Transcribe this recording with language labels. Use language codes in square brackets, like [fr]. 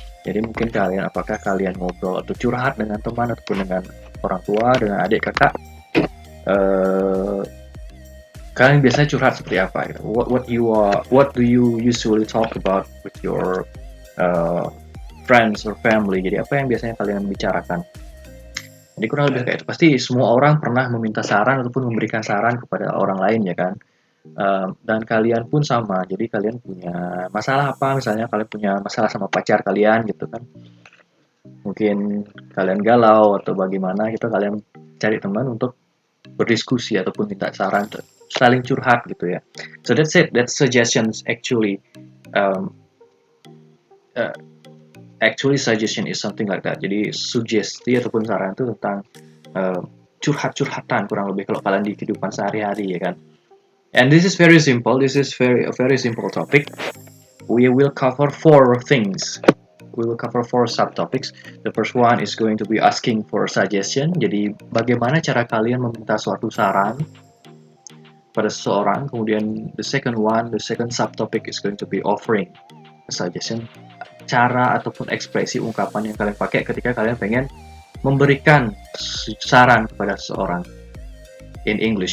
[id] Jadi mungkin apakah kalian ngobrol atau curhat dengan teman ataupun dengan orang tua, dengan adik kakak, kalian biasanya curhat seperti apa gitu? [en] What do you usually talk about with your friends or family? [id] Jadi apa yang biasanya kalian bicarakan? Jadi kurang lebih kayak itu. Pasti semua orang pernah meminta saran ataupun memberikan saran kepada orang lain ya kan. Dan kalian pun sama. Jadi kalian punya masalah apa? Misalnya kalian punya masalah sama pacar kalian gitu kan. Mungkin kalian galau atau bagaimana gitu, kalian cari teman untuk berdiskusi ataupun minta saran, saling curhat gitu ya. [en] So that's it. That suggestions um, uh, actually suggestion is something like that. [id] Jadi sugesti ataupun saran itu tentang curhat-curhatan kurang lebih kalau kalian di kehidupan sehari-hari ya kan. [en] And this is very simple. This is a very simple topic. We will cover 4 things. We will cover 4 subtopics. The first one is going to be asking for suggestion. [id] Jadi bagaimana cara kalian meminta suatu saran pada seseorang. Kemudian [en] the second subtopic is going to be offering a suggestion. [id] Cara ataupun ekspresi ungkapan yang kalian pakai ketika kalian pengen memberikan saran kepada seseorang [en] in English.